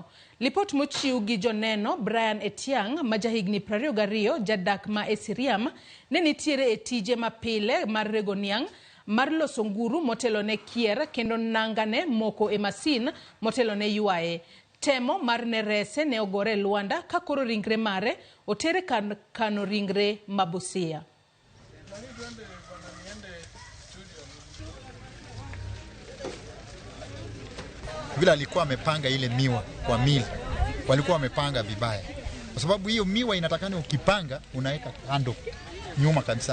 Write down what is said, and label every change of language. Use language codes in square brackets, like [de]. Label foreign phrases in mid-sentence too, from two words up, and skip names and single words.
[luo] Lipot mochiw gi joneno Brian Etiang ma jahigni 22 jadak ma Esiriam ne nitiere e tije mapile mar rego niang' mar loso nguru motelo ne kier kendo nangane moko e masin motelo ne yuae. Temo mar nerese ne ogore Luanda ka koro ringre mare otere kano ringre Mabusia. [sw] Vile alikuwa amepanga ile miwa kwa mili, walikuwa wamepanga vibaya. Kwa sababu hiyo miwa inatakana ukipanga unaweka kando nyuma kabisa.